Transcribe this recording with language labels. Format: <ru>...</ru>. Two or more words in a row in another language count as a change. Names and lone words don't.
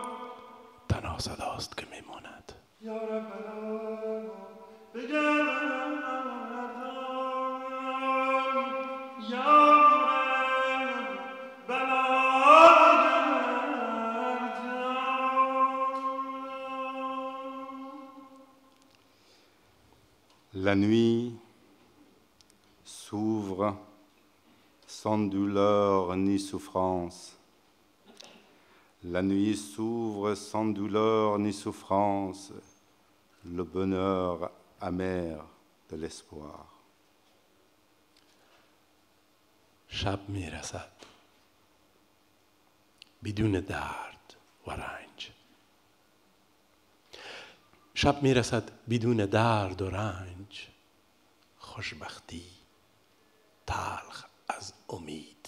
<fa>تنها صداست که میماند. یا رب بگردم، یا</fa> <fr>La nuit s'ouvre sans douleur ni souffrance. La nuit s'ouvre sans douleur ni souffrance le bonheur amer de l'espoir.</fr> <fa>شب میرسد بدون درد و رنج. شب میرسد بدون درد و رنج، خوشبختی تلخ از امید.</fa>